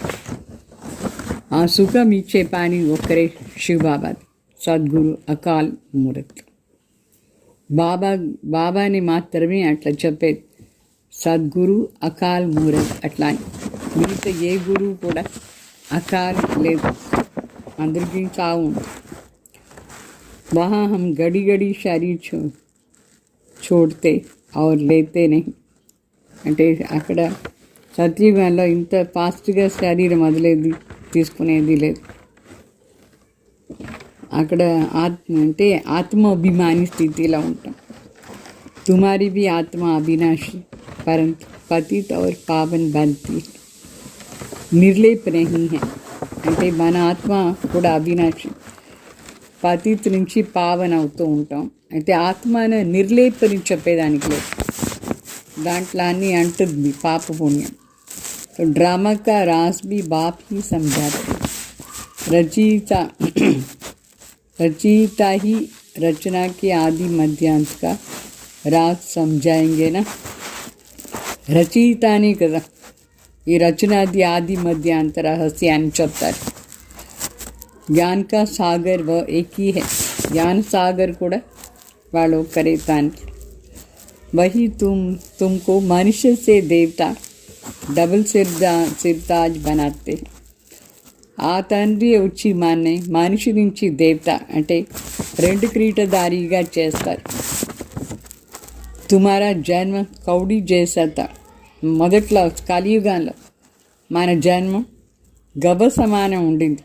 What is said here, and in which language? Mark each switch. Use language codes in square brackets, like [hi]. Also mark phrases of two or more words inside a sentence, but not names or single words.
[te] ఆ సుఖం ఇచ్చే పని ఒక్కరే శివబాబాది, సద్గురు అకాల్ మూరత్. బాబాని మాత్రమే అట్లా చెప్పేది, సద్గురు అకాల్ మూరత్ అట్లా అని. మిగతా ఏ గురువు కూడా అకాల్ లేదు, అందరికీ చావు ఉంది. [hi] वहाँ हम घड़ी घड़ी शरीर छोड़ते और लेते नहीं. [te] అంటే అక్కడ సత్యుగంలో ఇంత ఫాస్ట్గా శరీరం వదిలేది తీసుకునేది లేదు. అక్కడ ఆత్మ అంటే ఆత్మ అభిమాని స్థితిలో ఉంటాం. [hi] తుమారి भी आत्मा अविनाशी परंतु पतित और पावन बनती है, निर्लेप नहीं है. [te] అంటే మన ఆత్మ కూడా అవినాశి, పతిత్ నుంచి పావన అవుతూ ఉంటాం. అయితే ఆత్మను నిర్లేపని చెప్పేదానికి లేదు, దాంట్లో అన్నీ అంటుంది పాప పుణ్యం. [hi] तो ड्रामा का रास भी बाप ही समझाते, रचयिता ही रचना के आदि मध्यांत का राज समझाएंगे ना. [te] రచయితనే కదా ఈ రచనాది ఆది మధ్యాంత రహస్యాన్ని చెప్తారు. [hi] ज्ञान का सागर व एक ही है, ज्ञान सागर [te] కూడా వాళ్ళు ఒక్కరే తండ్రి. [hi] वही तुमको मनुष्य से देवता डबल सिरताज बनाते. [te] ఆ తండ్రి వచ్చి మాన్నే మనిషి నుంచి దేవత అంటే రెండు క్రీటధారిగా చేస్తారు. [hi] तुम्हारा जन्म कौड़ी जैसा. [te] మొదట్లో కలియుగంలో మన జన్మ గవ్వ సమానం ఉండింది.